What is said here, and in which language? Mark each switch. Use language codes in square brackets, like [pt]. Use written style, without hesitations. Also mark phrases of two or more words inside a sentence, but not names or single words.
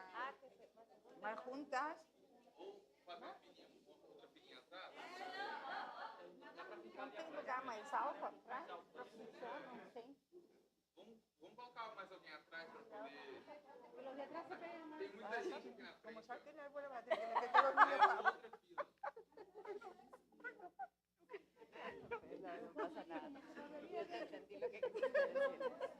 [es] Más juntas. [pt] Não tem lugar mais alto atrás para funcionar? Não tem. Vamos colocar mais alguém atrás para poder. Tem muita gente aqui na frente. Como sabe que ele vai ter que meter todo mundo na outra fila. [es] No pasa nada. Yo te entendí lo que quisiste decir.